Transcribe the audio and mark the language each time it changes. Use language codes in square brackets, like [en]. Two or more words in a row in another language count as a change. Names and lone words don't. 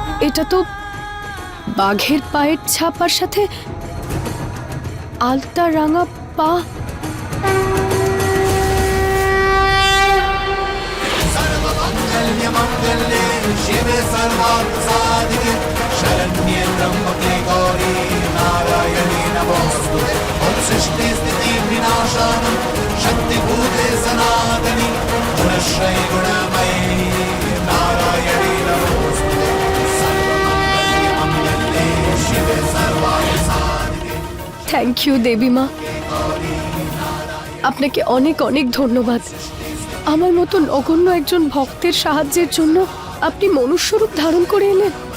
[bn] এটা তো বাঘের পায়ের ছাপ আর সাথে আলতা রাঙা পা। [sa] शिवे सर्वार्थ साधिके शरण्ये त्र्यंबके गौरी नारायणी नमोस्तुते ओम सृष्टि स्थिति विनाशानं शक्तिभूते सनातनी गुणश्रय गुणमयी नारायणी नमोस्तुते सर्वमंगले मंगले शिवे सर्वार्थ साधिके। [en] thank you [bn] দেবী মা, আপনাকে অনেক অনেক ধন্যবাদ। আমার মতো অগণ্য একজন ভক্তের সাহায্যের জন্য আপনি মনুষ্যরূপ ধারণ করে এলেন।